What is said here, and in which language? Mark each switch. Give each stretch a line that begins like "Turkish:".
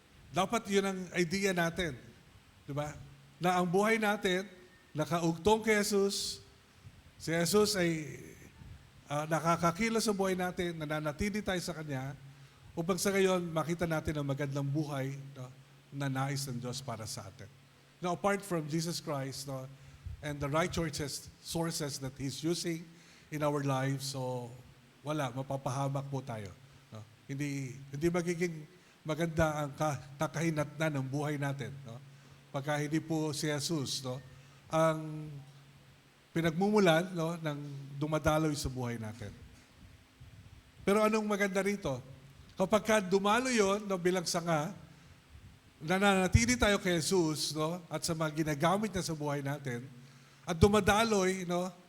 Filipino: Dapat yun ang idea natin. Diba? Na ang buhay natin, nakaugtong kay Jesus. Si Jesus ay nakakakilos sa buhay natin, nananatili tayo sa Kanya, upang sa ngayon, makita natin ang magandang buhay, no, na nais ng Diyos para sa atin.
English: Now, apart from Jesus Christ, no, and the right sources that He's using in our lives,
Filipino: so wala, mapapahamak po tayo. No? Hindi magiging maganda ang kakahinatnan ng buhay natin. No? Pagka hindi po si Jesus, no, ang pinagmumulan, no, ng dumadaloy sa buhay natin. Pero anong maganda rito? Kapag ka dumalo yun, no, bilang sanga, nananatili tayo kay Jesus, no, at sa mga ginagamit niya sa buhay natin, at dumadaloy, no,